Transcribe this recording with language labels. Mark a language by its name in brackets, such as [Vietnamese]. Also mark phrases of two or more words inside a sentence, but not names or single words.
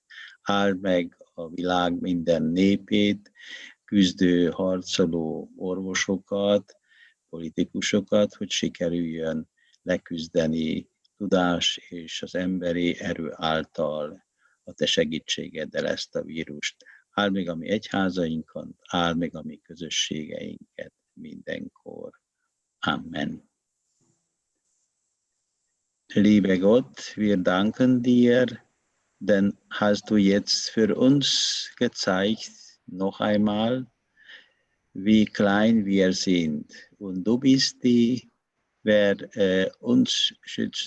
[Hungarian] Áld meg a világ minden népét, küzdő, harcoló orvosokat, politikusokat, hogy sikerüljön leküzdeni tudás és az emberi erő által a te segítségeddel ezt a vírust. Áld meg a mi egyházainkat, áld meg a mi közösségeinket mindenkor. Amen. [German] Lieber Gott, wir danken dir, denn hast du jetzt für uns gezeigt, noch einmal, wie klein wir sind. Und du bist die, wer uns schützt.